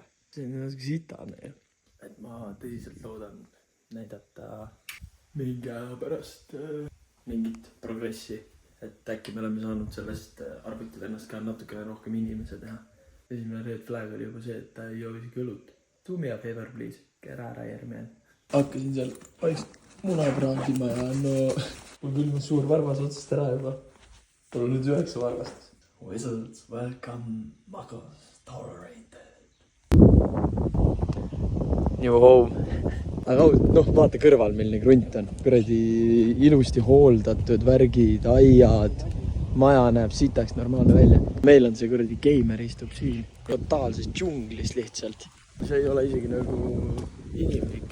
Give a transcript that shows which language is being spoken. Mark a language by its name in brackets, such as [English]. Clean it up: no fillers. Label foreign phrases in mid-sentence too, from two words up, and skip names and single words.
[Estonian] See on natuke sitane ju. Et ma tõsiselt loodan näidata mingi aja pärast mingit progressi. Et äkki me oleme saanud sellest arvutivennast ka natukene rohkem inimese teha. Esimene [English] red flag [Estonian] oli juba see, et ta ei joo isegi õlut. [English] Do me a favor, please. Get out of here, man. [Estonian] Hakkasin seal vaikselt muna praadima ja no... Mul külmas suur varvas otsast ära juba. Tal on nüüd 9 varvast. [English] Wizards, welcome, Magos, tolerated. New home. [Estonian] Aga noh, vaata kõrval milline krunt on. Kuradi ilusti hooldatud värgid, aiad. Maja näeb sitaks normaalne välja. Meil on see kuradi geimer istub siin. Totaalses džunglis lihtsalt. See ei ole isegi nagu inimlik.